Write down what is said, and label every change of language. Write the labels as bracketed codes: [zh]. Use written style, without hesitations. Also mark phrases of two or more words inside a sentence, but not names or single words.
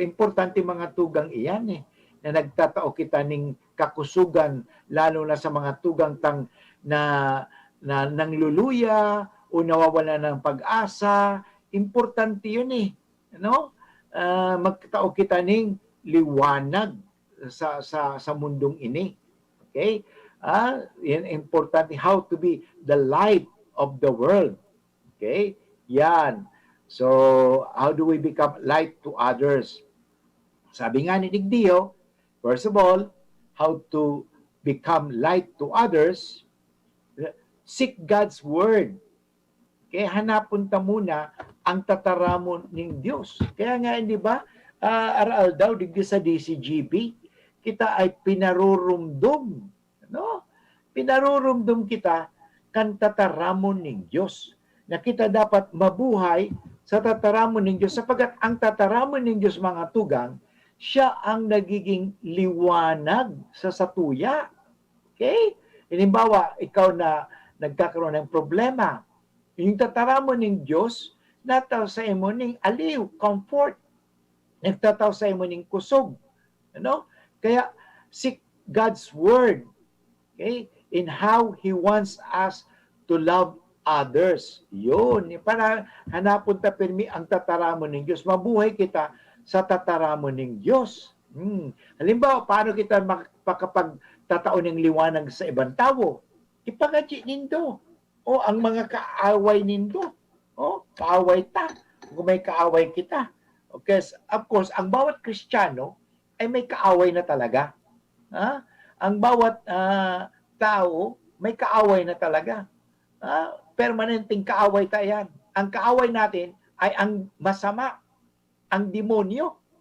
[bik] Importante mga tugang iyan na nagtatao kita ning kakusugan lalo na sa mga tugang na nangluluya o nawawala ng pag-asa. Importante yun magtao kita ning liwanag sa mundong ini. Okay? Yan importante, [en] how to be the light of the world. Okay? Yan. So, how do we become light to others? [bik] Sabi nga ni Digdio, [en] first of all, how to become light to others, seek God's word. [bik] Kaya hanapon ta muna ang tataramon ng Diyos. Kaya nga, hindi ba, aral daw, digdi sa DCGP, kita ay pinarurumdum. Pinarurumdum kita kan tataramon ng Diyos. Na kita dapat mabuhay sa tataramon ng Diyos sapagkat ang tataramon ng Diyos mga tugang, siya ang nagiging liwanag sa satuya. Okay? Halimbawa, ikaw na nagkakaroon ng problema, yung tataramon ng Diyos, nataw sa imo ng aliw, comfort. Nagtataw sa imo ng kusog. Kaya, [en] seek God's word. Okay? In how He wants us to love others. [bik] Yun. Para hanapon ta pirmi ang tataramon ng Diyos. Mabuhay kita sa tataramon ng Diyos. Halimbawa, paano kita makapagtatao ng liwanag sa ibang tao? Ipagadji nindo. O ang mga kaaway nindo. O, kaaway ta. Kung may kaaway kita. [en] Okay, of course, [tl] ang bawat Kristiyano ay may kaaway na talaga. Ang bawat tao may kaaway na talaga. Permanenteng kaaway tayan. Ang kaaway natin ay ang masama, ang demonyo.